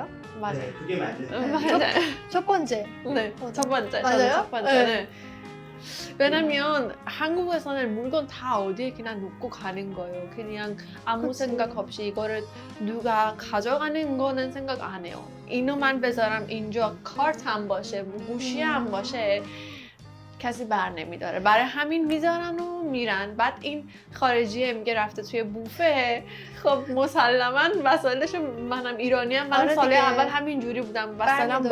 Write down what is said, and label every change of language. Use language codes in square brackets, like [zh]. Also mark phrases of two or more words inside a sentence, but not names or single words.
[ko] 맞아요. 네, 그게 맞는 맞아요. 첫 번째. 네, 첫 번째. 맞아요? 첫 번째. 네. 왜냐면 한국에서는 물건 다 어디에 그냥 놓고 가는 거예요. 그냥 아무 그치. 생각 없이 이거를 누가 가져가는 거는 생각 안 해요. [fa] اینو من بذارم اینجا کارت هم باشه گوشی هم باشه کسی بر نمیداره برای همین میذارن و میرن بعد این خارجیه میگه رفته توی بوفه خب مسلما وسایلشو منم ایرانیم من آره سال دیگه. اول همین جوری بودم وسایلم با